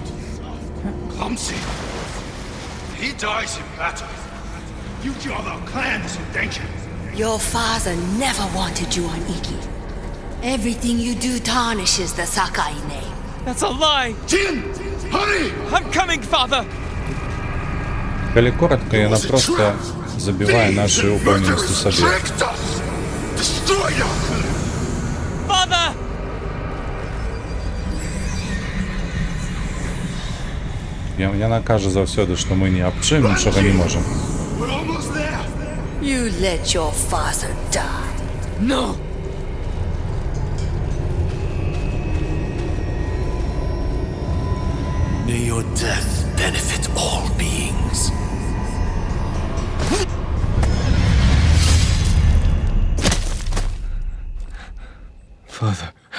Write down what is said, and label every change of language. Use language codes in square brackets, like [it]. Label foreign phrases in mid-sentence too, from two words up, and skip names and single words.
[en] Clumsy. He dies in battle. Future of our clan is in danger. Your father never wanted you on Iki. Everything you do tarnishes the Sakai name. That's a lie! Jin! Hurry! I'm coming, Father! [be] Калі коротко, яна просто забівае нашу упэўненасць у сабе. [en] Tricked us! Destroyer! Father! [be] Яна кажа заўсёды, што мы ні аб чым нічога не можам. [en] We're almost there! You let your father die. No! May your death benefit all beings. Father.